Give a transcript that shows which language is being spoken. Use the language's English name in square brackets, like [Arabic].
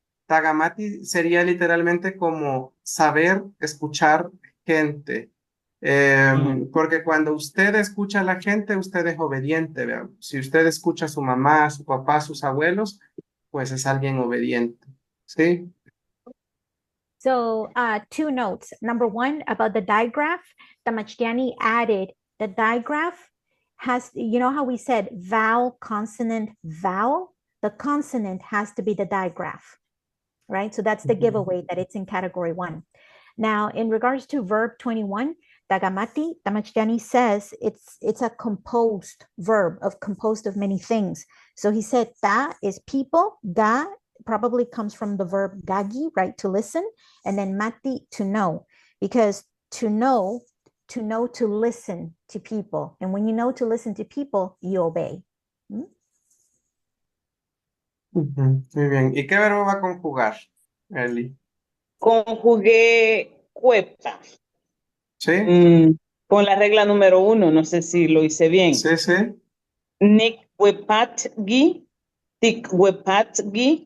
[Spanish] Tagamati sería literalmente como saber escuchar gente. Mm. Porque cuando usted escucha a la gente, usted es obediente. ¿Vea? Si usted escucha a su mamá, a su papá, a sus abuelos, pues es alguien obediente. ¿Sí? [English] So, two notes. Number one, about the digraph, Tamachtiani added the digraph has, you know how we said vowel, consonant, vowel? The consonant has to be the digraph, right? So that's the giveaway that it's in category one. Now, in regards to verb 21, Tagamati, Tamachtiani says it's a composed verb of composed of many things. So he said ta is people, ga probably comes from the verb gagi, right, to listen, and then mati, to know, because to know to listen to people. And when you know to listen to people, you obey. ¿Mm? [Spanish] Ujú, muy bien. ¿Y qué verbo va a conjugar, Eli? Conjugué cuepa. ¿Sí? Mm, con la regla número 1, no sé si lo hice bien. ¿Sí, sí? [Pipil] Nikwepatgi, tikwepatgi.